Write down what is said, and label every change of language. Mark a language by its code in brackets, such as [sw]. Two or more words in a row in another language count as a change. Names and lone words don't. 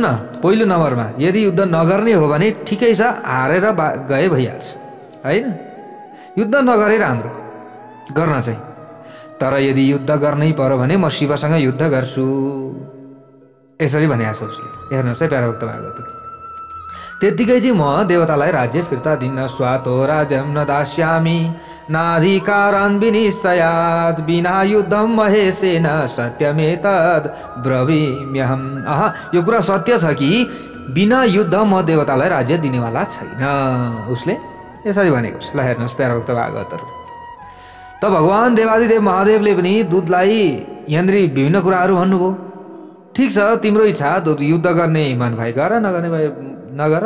[ne] पहिलो नम्बरमा यदि युद्ध नगर्ने हो भने ठिकै छ, हारेर गए भइहाल्छ, हैन? युद्ध नगरे राम्रो गर्न चाहिँ। तर यदि युद्ध गर्नै पर्यो भने म शिवसँग युद्ध गर्छु, यसरी भनेको छ उसले। हेर्नुहोस् है प्यारा भक्त भागवत, त्यतिकै चाहिँ म देवतालाई राज्य फिर्ता दिन्न। [sa] स्वातो राज्यं न दास्यामि नाधिकारान् विनिश्चयात् बिना युद्धं महेशेन सत्यमेतद् ब्रवीम्यहम्। [ne] यो कुरा सत्य छ कि बिना युद्ध म देवतालाई राज्य दिनेवाला छैन, उसले यसरी भनेको छ। ल हेर्नुहोस् प्यारा भक्त भागवतहरू, त भगवान देवादिदेव महादेवले पनि दूतलाई यहाँनिर विभिन्न कुराहरू भन्नुभयो। ठिक छ, तिम्रो इच्छा, युद्ध गर्ने मन भए गर, नगर्ने भए नगर।